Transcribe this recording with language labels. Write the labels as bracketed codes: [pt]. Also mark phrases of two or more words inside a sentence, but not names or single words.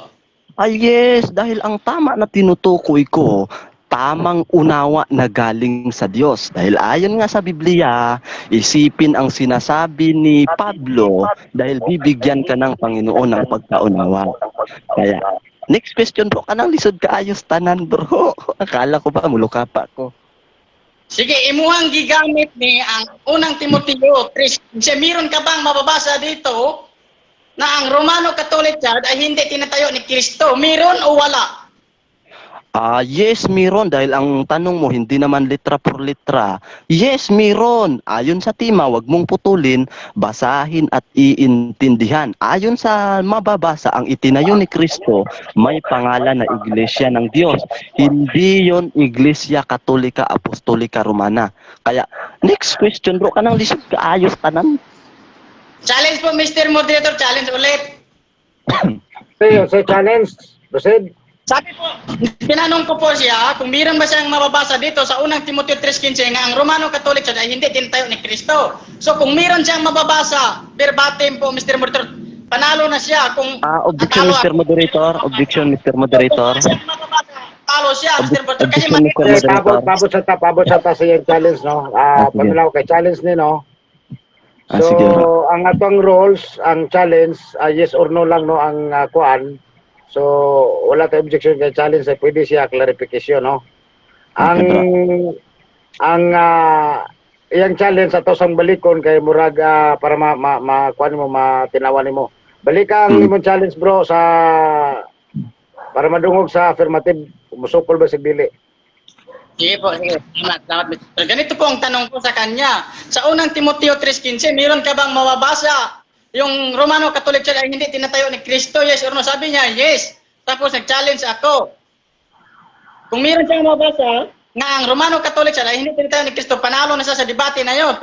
[tl] Ay yes, dahil ang tama na tinutukoy ko, tamang unawa na galing sa Diyos. Dahil ayon nga sa Biblia, isipin ang sinasabi ni Pablo dahil bibigyan ka ng Panginoon ng pagkaunawa. Kaya, [en] next question bro, [ceb] kanang lisod kaayos tanan bro. [tl] Akala ko ba, muluka pa ko. [ceb] Sige, imuhang gigamit ni ang unang Timoteo 3. [tl] Kasi meron ka bang mababasa dito na ang Romano Catholic Church ay hindi tinatayo ni Kristo? Meron o wala? Yes, meron. Dahil ang tanong mo, hindi naman [es] litra por litra. [tl] Yes, meron. Ayon sa tima, wag mong putulin, basahin at iintindihan. Ayon sa mababasa, ang itinayo ni Kristo, may pangalan na Iglesia ng Diyos. Hindi yon Iglesia Katolika Apostolika Romana. Kaya, [en] next question bro, [ceb] kanang lisod kaayos tanan. [tl] Challenge po, Mr. Moderator. Challenge ulit. [en] Say challenge. Proceed. [tl] Sabi po, tinanong ko po siya kung meron ba siyang mababasa dito sa unang Timoteo 3:15 nga ang Romano Catholic Church ay hindi tinatayo ni Kristo. So kung meron siyang mababasa, verbatim po, Mr. Moderator, panalo na siya. Kung [en] Objection, Mr. Moderator. Objection, Mr. Moderator. [tl] kung siyang mababasa, talo siya, Mr. Moderator. Kasi [en] Objection, Mr. Moderator. [ceb] Pabot sa ta sa iyang challenge, no? Sige. Paminaw kay challenge ni, no? Sige. So, ang atong rules, ang challenge, [en] yes or no [ceb] lang, no, ang kuan. So, [tl] wala tayong [ceb] objection kay challenge, ay pwede siya clarification, no? Ang iyang challenge ato sang balikon kay murag para kuan mo matinawan nimo. Balik ang imong challenge bro sa para madungog sa affirmative, musukol ba si dili? [tl] Sige po, sige. Salamat, Mr. Ganito po ang tanong ko sa kanya. Sa unang Timoteo 3:15, meron ka bang mababasa yung Romano Catholic Church ay hindi tinatayo ni Kristo? [en] Yes or no? [tl] Sabi niya, yes. Tapos nag-challenge ako. Kung meron siyang mababasa na ang Romano Catholic Church ay hindi tinatayo ni Kristo, panalo na siya sa debate na yun.